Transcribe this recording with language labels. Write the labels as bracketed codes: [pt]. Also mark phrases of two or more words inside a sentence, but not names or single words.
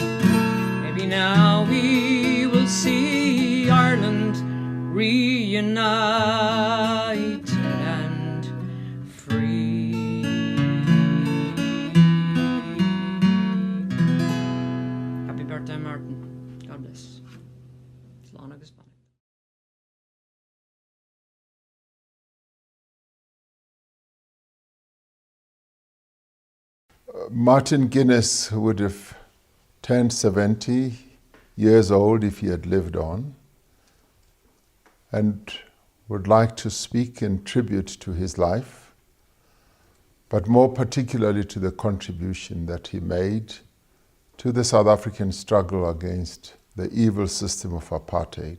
[en] Maybe now we will see Ireland reunited and free. Happy birthday, Martin. God bless. [ga] Slán agus banna. [en] Martin Guinness would have turned 70 years old if he had lived on, and would like to speak in tribute to his life, but more particularly to the contribution that he made to the South African struggle against the evil system of apartheid.